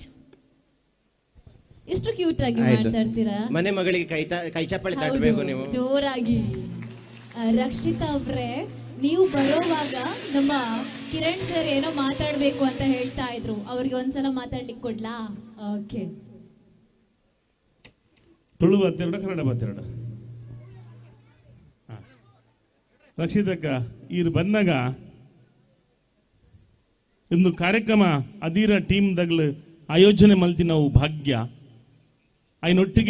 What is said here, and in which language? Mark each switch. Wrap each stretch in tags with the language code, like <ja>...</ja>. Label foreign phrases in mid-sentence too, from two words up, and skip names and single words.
<kn>ಎಷ್ಟು ಕ್ಯೂಟ್ ಆಗಿ ಮಾತಾಡ್ತೀರಾ. ಮನೆ ಮಗಳಿಗೆ ಕೈ ಚಪ್ಪಳಿ ತಟ್ಟಬೇಕು ನೀವು ಜೋರಾಗಿ. ರಕ್ಷಿತಾ ಅವ್ರೆ, ನೀವು ಬರೋವಾಗ ನಮ್ಮ ಕಿರಣ್ ಸರ್ ಏನೋ ಮಾತಾಡ್ಬೇಕು ಅಂತ ಹೇಳ್ತಾ ಇದ್ರು, ಅವ್ರಿಗೆ ಒಂದ್ಸಲ ಮಾತಾಡ್ಲಿಕ್ಕೆ ಕೊಡ್ಲಾ? ಓಕೆ.</kn> <tcy>ತುಳು ಬತ್ತೆರಡ ಕನ್ನಡ ಬತ್ತೆರಡ ರಕ್ಷಿತಕ್ಕ ಈರು ಬನ್ನಗ ಒಂದು ಕಾರ್ಯಕ್ರಮ ಅದೀರ ಟೀಮ್ ದಗ್ಲು ಆಯೋಜನೆ ಮಲ್ತಿ ನಾವು ಭಾಗ್ಯ ಐನೊಟ್ಟಿಗೆ</tcy>